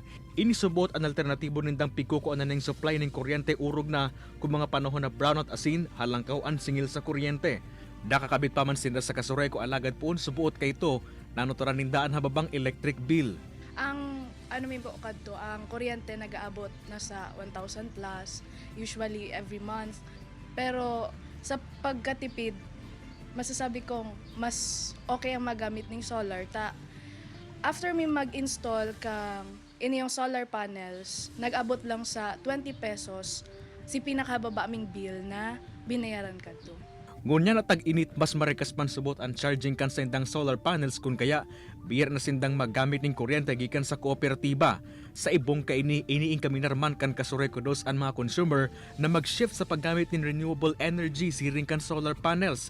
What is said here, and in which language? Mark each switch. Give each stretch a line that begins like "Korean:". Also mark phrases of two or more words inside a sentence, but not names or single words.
Bikol: Inisubot ang alternatibo nindang pikukuan na ng supply ng kuryente urog na kung mga panahon na brownout asin halangkaw ang singil sa kuryente. Nakakabit pa man sinda sa kasureko alagad poon subuot kay ito nanuturan nindaan hababang
English: electric bill.
Filipino: Ang ang kuryente nag-aabot na sa 1,000 plus,
English: usually every month.
Filipino: Pero sa pagkatipid, masasabi kong mas okay ang magamit ng solar.
Bikol: After mi mag-install kang yung
English: solar panels,
Bikol: nag-abot lang sa 20 pesos si pinakababa aming bill na binayaran ka to. Ngunya na tag-init mas marikas man subot ang charging kan sa indang
English: solar panels
Bikol: kun kaya biyar na sindang magamit ng kuryente gikan sa kooperatiba. Sa ibong kaini iniing kaminarman kan kasureko dos ang mga consumer na mag-shift sa paggamit ng
English: renewable energy
Bikol: siring kan
English: solar panels.